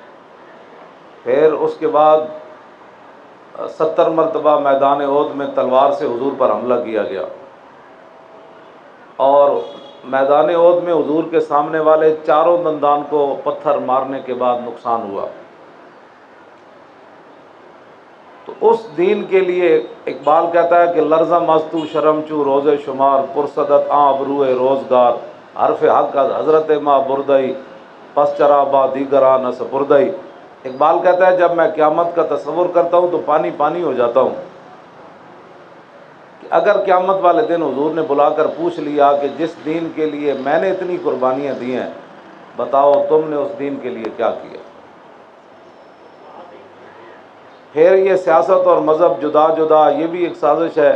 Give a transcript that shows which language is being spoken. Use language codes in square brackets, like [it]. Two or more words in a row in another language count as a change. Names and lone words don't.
[ur] پھر اس کے بعد 70 مرتبہ میدان احد میں تلوار سے حضور پر حملہ کیا گیا، اور میدان احد میں حضور کے سامنے والے 4 دندان کو پتھر مارنے کے بعد نقصان ہوا۔ تو اس دین کے لیے اقبال کہتا ہے کہ [fa] لرزہ مستو شرم چو روز شمار، پرصدت آبروئے روزگار، حرف حق حضرت ما بردئی، پس چرا با دیگران سپردئی۔ [ur] اقبال کہتا ہے جب میں قیامت کا تصور کرتا ہوں تو پانی پانی ہو جاتا ہوں، کہ اگر قیامت والے دن حضور نے بلا کر پوچھ لیا کہ جس دین کے لیے میں نے اتنی قربانیاں دی ہیں، بتاؤ تم نے اس دین کے لیے کیا کیا۔ پھر یہ سیاست اور مذہب جدا جدا، یہ بھی ایک سازش ہے۔